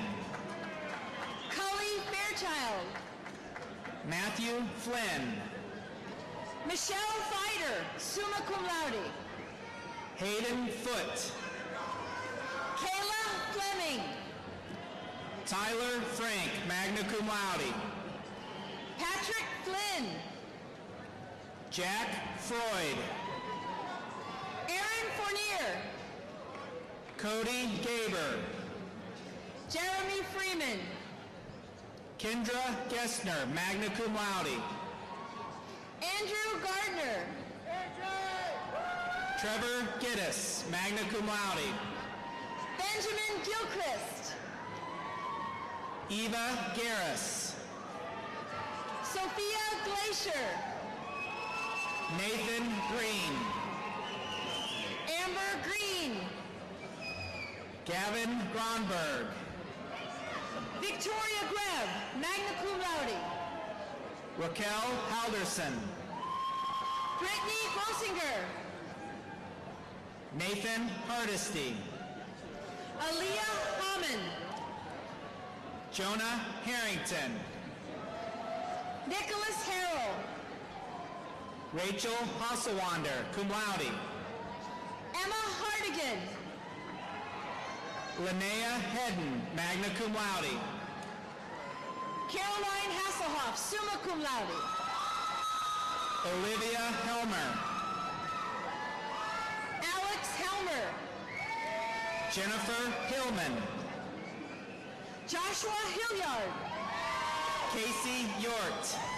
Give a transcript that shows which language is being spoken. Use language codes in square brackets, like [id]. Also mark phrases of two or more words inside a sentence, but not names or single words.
[en] Cully Fairchild. Matthew Flynn. Michelle Fider, [la] summa cum laude. [en] Hayden Foote. Kayla Fleming. Tyler Frank, [la] magna cum laude. [en] Patrick Flynn. Jack Freud. Aaron Fournier. Cody Gaber. Jeremy Freeman. Kendra Gessner, [la] magna cum laude. [en] Andrew Gardner. Trevor Giddis, [la] magna cum laude. [en] Benjamin Gilchrist. Eva Garris. Sophia Glacier. Nathan Green. Amber Green. Gavin Gronberg. Victoria Greb, [la] magna cum laude. [en] Raquel Halderson. Brittany Grossinger. Nathan Hardesty. Aaliyah Hammond. Jonah Harrington. Nicholas Harrell. Rachel Hasselwander, [la] cum laude. [en] Emma Hardigan. Linnea Hedden, [la] magna cum laude. [en] Caroline Hasselhoff, [la] summa cum laude. [en] Olivia Helmer. Alex Helmer. Jennifer Hillman. Joshua Hilliard. Casey Yort.